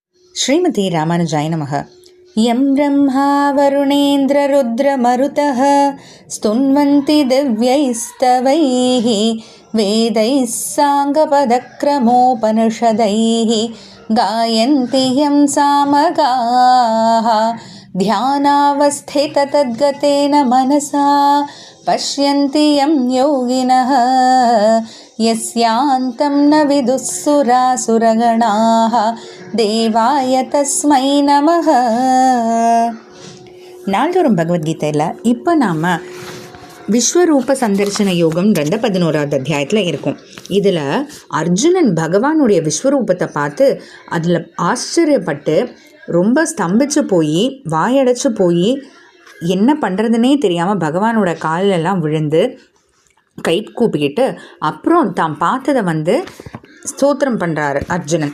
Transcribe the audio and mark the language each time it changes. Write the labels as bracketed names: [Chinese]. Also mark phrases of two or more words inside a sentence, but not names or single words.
[Sanskrit] श्रीमति रामानुजाय नमः। यं ब्रह्मा वरुणेन्द्ररुद्रमरुतः स्तुन्वन्ति दिव्यैस्तवैः वेदैः साङ्गपदक्रमोपनिषदैः गायन्ति यं सामगाः ध्यानावस्थिततद्गतेन मनसा पश्यन्ति यं योगिनः यस्यान्तं न विदुःसुरासुरगणाः देवाय तस्मै नमः. [Tamil] நாள்தோறும் பகவத்கீதையில் இப்போ நாம் விஸ்வரூப சந்தர்சன யோகம்ன்ற 11வது அத்தியாயத்தில் இருக்கும். இதில் அர்ஜுனன் பகவானுடைய விஸ்வரூபத்தை பார்த்து அதில் ஆச்சரியப்பட்டு ரொம்ப ஸ்தம்பிச்சு போய் வாயடைச்சு போய் என்ன பண்ணுறதுனே தெரியாமல் பகவானோட காலெல்லாம் விழுந்து கை கூப்பிக்கிட்டு அப்புறம் தான் பார்த்ததை ஸ்தோத்திரம் பண்ணுறாரு அர்ஜுனன்.